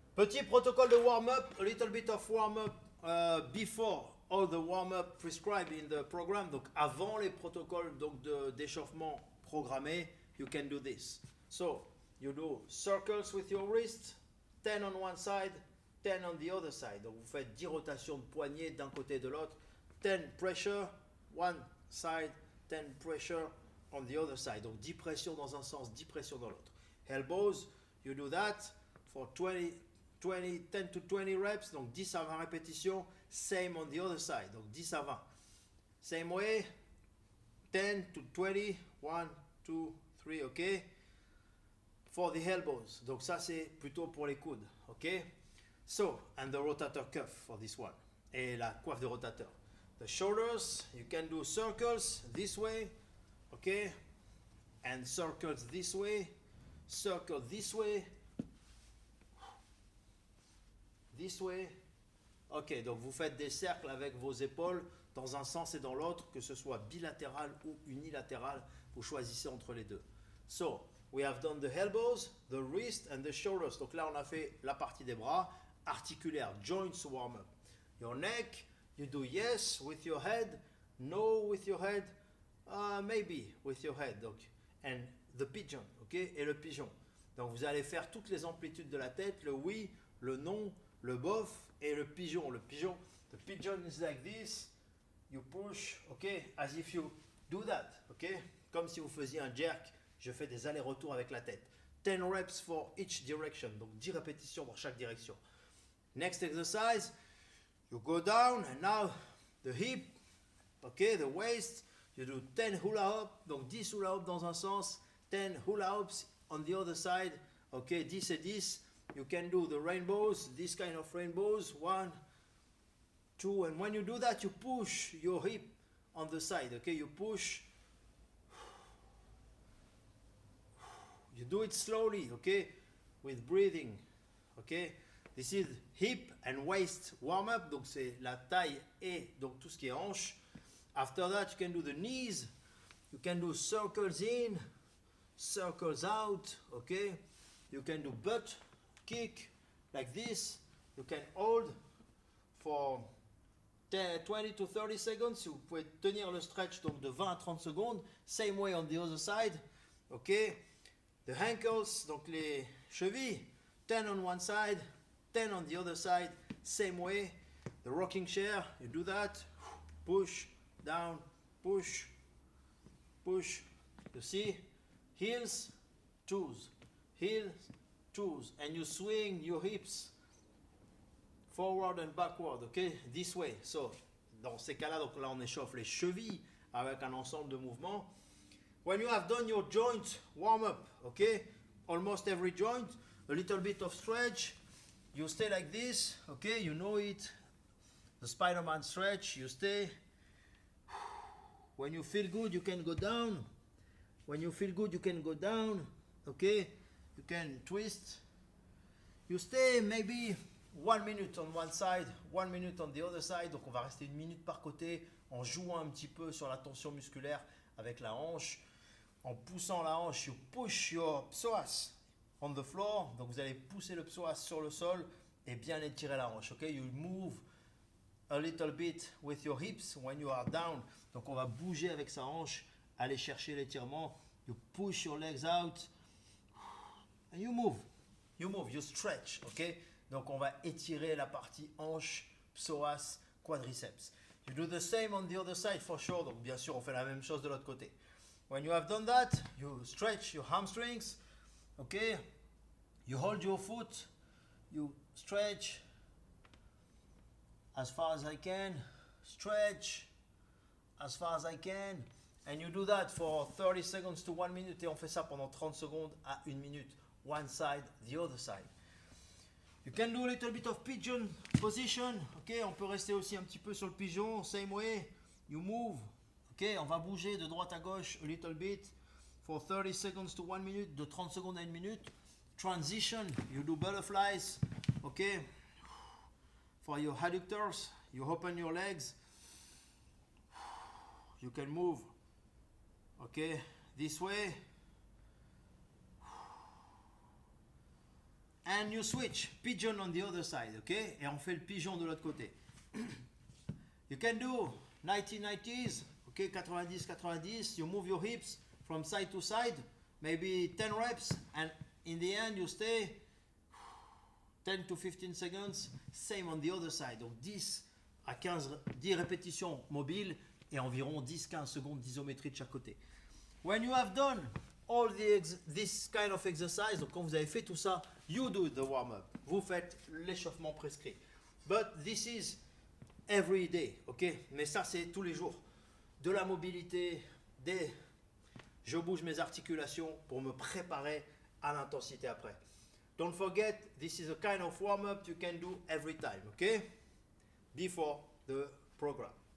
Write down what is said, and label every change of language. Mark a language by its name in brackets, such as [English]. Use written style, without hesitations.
[French] Petit protocole de warm-up, [English] a little bit of warm-up before all the warm-up prescribed in the program. [French] Donc avant les protocoles donc d'échauffement programmés, [English] you can do this. So you do circles with your wrist, 10 on one side, 10 on the other side. [French] Donc vous faites 10 rotations de poignets d'un côté et de l'autre. [English] 10 pressure, one side, 10 pressure on the other side. [French] Donc 10 pressions dans un sens, 10 pressions dans l'autre. [English] Elbows, you do that for 10 to 20 reps, [French] donc 10 à 20 répétitions. [English] Same on the other side, [French] donc 10 à 20. [English] Same way, 10 to 20, 1, 2, 3, ok. For the elbows, [French] donc ça c'est plutôt pour les coudes, ok. [English] So, and the rotator cuff for this one. [French] Et la coiffe de rotateur. [English] The shoulders, you can do circles this way, okay, and circles this way, circle this way, this way. [French] Ok, donc vous faites des cercles avec vos épaules dans un sens et dans l'autre, que ce soit bilatéral ou unilatéral, vous choisissez entre les deux. [English] So, we have done the elbows, the wrist and the shoulders. [French] Donc là, on a fait la partie des bras, articulaire, [English] joints warm-up. Your neck, you do yes with your head, no with your head, maybe with your head. Donc, and the pigeon, ok, [French] et le pigeon. Donc vous allez faire toutes les amplitudes de la tête, le oui, le non, le bof et le pigeon. Le pigeon, [English] the pigeon is like this, you push, ok, as if you do that, ok, [French] comme si vous faisiez un jerk. Je fais des allers-retours avec la tête. [English] 10 reps for each direction, [French] donc 10 répétitions dans chaque direction. [English] Next exercise, you go down and now the hip, okay, the waist, you do 10 hula hoop, [French] donc 10 hula hoop dans un sens, [English] 10 hula hoops on the other side, okay, [French] 10 et 10. [English] You can do the rainbows, this kind of rainbows, 1, 2, and when you do that, you push your hip on the side, okay, you push, you do it slowly, okay, with breathing, okay. This is hip and waist warm-up, [French] donc c'est la taille et donc tout ce qui est hanche. [English] After that, you can do the knees, you can do circles in, circles out, okay. You can do butt kick like this. You can hold for 20 to 30 seconds. [French] Vous pouvez tenir le stretch donc de 20 à 30 secondes. [English] Same way on the other side, okay. The ankles, [French] donc les chevilles, [English] 10 on one side, 10 on the other side, same way. The rocking chair, you do that, push, down, push, push. You see, heels, toes, heels, toes, and you swing your hips forward and backward, okay, this way. [French] So, dans ces cas-là, donc là on échauffe les chevilles avec un ensemble de mouvements. [English] When you have done your joint warm-up, okay, almost every joint, a little bit of stretch, you stay like this, okay, you know it, the Spider-Man stretch, you stay. When you feel good, you can go down. When you feel good, you can go down, okay, you can twist. You stay maybe 1 minute on one side, 1 minute on the other side, [French] donc on va rester 1 minute par côté en jouant un petit peu sur la tension musculaire avec la hanche. En poussant la hanche, [English] you push your psoas on the floor. [French] Donc vous allez pousser le psoas sur le sol et bien étirer la hanche. [English] Okay? You move a little bit with your hips when you are down. [French] Donc on va bouger avec sa hanche, aller chercher l'étirement. [English] You push your legs out and you move. You move, you stretch. Okay? [French] Donc on va étirer la partie hanche, psoas, quadriceps. [English] You do the same on the other side for sure. [French] Donc bien sûr, on fait la même chose de l'autre côté. [English] When you have done that, you stretch your hamstrings, okay? You hold your foot, you stretch as far as I can, stretch as far as I can, and you do that for 30 seconds to 1 minute, [French] et on fait ça pendant 30 secondes à 1 minute, [English] one side, the other side. You can do a little bit of pigeon position, okay? [French] On peut rester aussi un petit peu sur le pigeon, [English] same way, you move. [French] Ok, on va bouger de droite à gauche [English] a little bit for 30 seconds to 1 minute, [French] de 30 secondes à 1 minute. [English] Transition, you do butterflies, ok. For your adductors, you open your legs. You can move, ok, this way. and you switch, pigeon on the other side, okay? [French] Et on fait le pigeon de l'autre côté. [English] You can do 90-90s, okay, 90-90, you move your hips from side to side, maybe 10 reps, and in the end you stay 10 to 15 seconds, same on the other side. [French] Donc 10 à 10 répétitions mobiles et environ 10-15 secondes d'isométrie de chaque côté. [English] When you have done all this kind of exercise, [French] donc quand vous avez fait tout ça, [English] you do the warm-up. [French] Vous faites l'échauffement prescrit. [English] But this is every day, ok? [French] Mais ça c'est tous les jours. De la mobilité, je bouge mes articulations pour me préparer à l'intensité après. [English] Don't forget, this is a kind of warm-up you can do every time, okay? Before the program.